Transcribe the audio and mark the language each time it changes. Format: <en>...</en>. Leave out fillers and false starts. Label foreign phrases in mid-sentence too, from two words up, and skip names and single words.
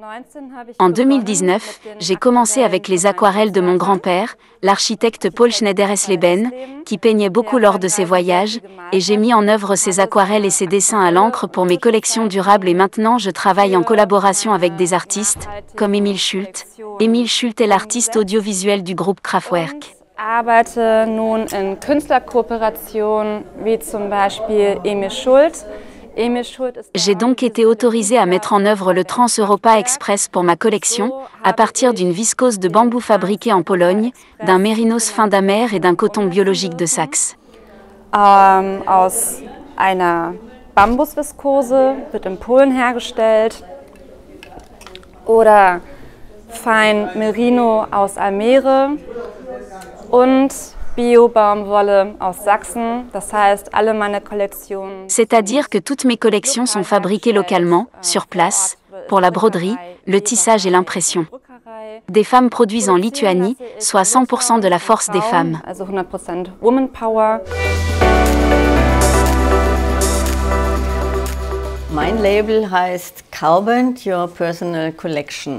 <fr>En 2019, j'ai commencé avec les aquarelles de mon grand-père, l'architecte Paul Schneider-Esleben, qui peignait beaucoup lors de ses voyages, et j'ai mis en œuvre ses aquarelles et ses dessins à l'encre pour mes collections durables et maintenant je travaille en collaboration avec des artistes, comme Emil Schult. Emil Schult est l'artiste audiovisuel du groupe Kraftwerk.</fr> <de>Arbeite nun in Künstlerkooperation wie zum Beispiel Emil Schult.</de> <fr>J'ai donc été autorisée à mettre en œuvre le Trans-Europa Express pour ma collection, à partir d'une viscose de bambou fabriquée en Pologne, d'un mérinos fin d'Amer et d'un coton biologique de Saxe.</fr> <de>Aus einer Bambusviskose, wird in Polen hergestellt, oder fein Merino aus Almere und Bio-Baumwolle aus Sachsen, das heißt alle meine Kollektionen.</de> <fr>C'est-à-dire que toutes mes collections sont fabriquées localement, sur place, pour la broderie, le tissage et l'impression. Des femmes produisent en Lituanie, soit 100% de la force des femmes.</fr> <en>Also 100% Woman Power.</en> <de>Mein Label heißt Kauband Your Personal Collection.</de>